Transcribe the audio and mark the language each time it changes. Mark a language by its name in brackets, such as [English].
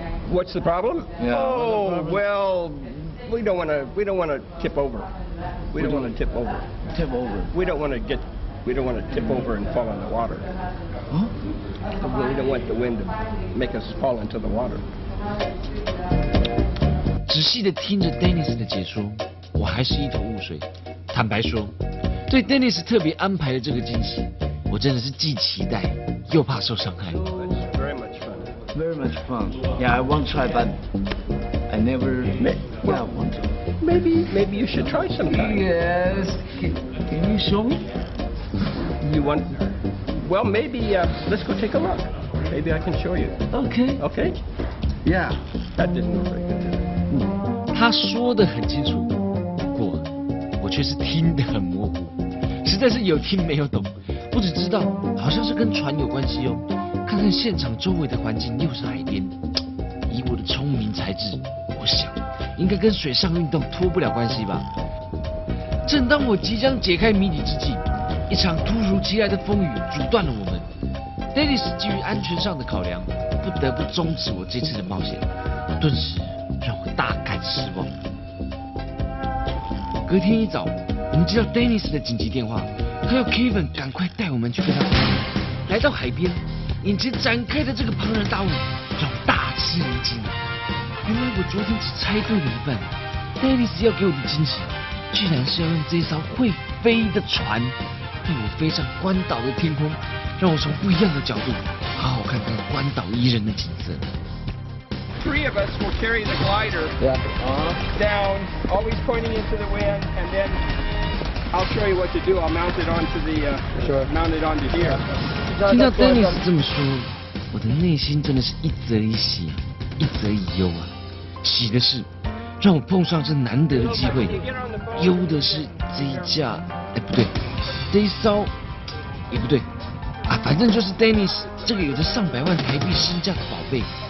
[English] What's the problem? Yeah, Oh, what's the problem? well, we don't want to tip over. We don't want to tip over. Tip over. We don't want to tip over and fall in the water. Huh? We don't want the wind to make us fall into the water. [Chinese] 仔细的听着 Dennis 的解说，我还是一头雾水。坦白说，对 Dennis 特别安排的这个惊喜，我真的是既期待又怕受伤害。 [English] It's very much fun. Very much fun. Yeah, I want to try, but I never. Yeah, I want to. Maybe you should try sometime. Yes. Can you show me? You want? Well, maybe let's go take a look. Maybe I can show you. Okay. Okay? Yeah. That didn't look very good, did it? [Chinese] 他说得很清楚，不过我却是听得很模糊，实在是有听没有懂。我只知道好像是跟船有关系哦。看看现场周围的环境又是海边，以我的聪明才智，我想应该跟水上运动脱不了关系吧。正当我即将解开谜底之际，一场突如其来的风雨阻断了我们。 Dennis 基于安全上的考量，不得不终止我这次的冒险，顿时让我大感失望。隔天一早，我们接到 Dennis 的紧急电话，可要 Kevin 赶快带我们去跟他碰面。来到海边，眼前展开的这个庞然大物让我大吃一惊啊！原来我昨天只猜对了一半 ，Dennis 要给我的惊喜，居然是要用这艘会飞的船，带我飞上关岛的天空，让我从不一样的角度好好看看关岛宜人的景色。 [English] 3 of us will carry the glider down, always pointing into the wind, and then I'll show you what to do. I'll mount it onto the mount it onto here. [Chinese] 听到 Dennis 这么说，我的内心真的是一则以喜，一则以忧啊。喜的是让我碰上这难得的机会，忧的是这一架，不对，这一艘也不对啊，反正就是 Dennis 这个有着上百万台币身价的宝贝。